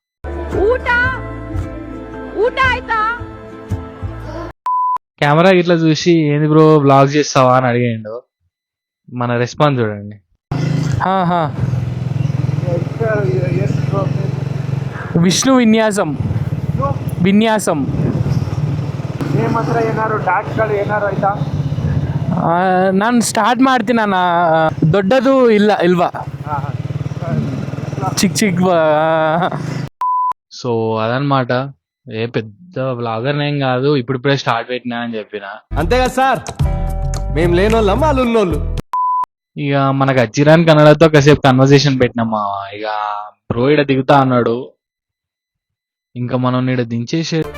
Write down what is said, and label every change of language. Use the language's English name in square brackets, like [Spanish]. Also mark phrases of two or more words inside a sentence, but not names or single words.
[Telugu] కెమెరా ఇట్లా చూసి ఏంది బ్రో బ్లాగ్ చేస్తావా అని అడిగిండు. మన రెస్పాన్స్ చూడండి. విష్ణు విన్యాసం ವಿನ್ಯಾಸಂ. [Kannada] ನಾನು ಸ್ಟಾರ್ಟ್ ಮಾಡ್ತೀನಿ ಅಣ್ಣ. ದೊಡ್ಡದು ಇಲ್ವಾ ಚಿಕ್ಕ [Telugu] సో అదనమాట. ఏ పెద్ద వ్లాగర్ ఏం కాదు, ఇప్పుడిప్పుడే స్టార్ట్ పెట్టినా అని చెప్పిన. అంతేగా సార్, మేము లేనోళ్ళం వాళ్ళు ఉన్నోళ్ళు. ఇక మనకు అచ్చిరాని కన్నడతో కాసేపు కన్వర్సేషన్ పెట్టినామా. ఇక బ్రో ఈడ దిగుతా అన్నాడు, ఇంకా మనం ఈడ దించేసే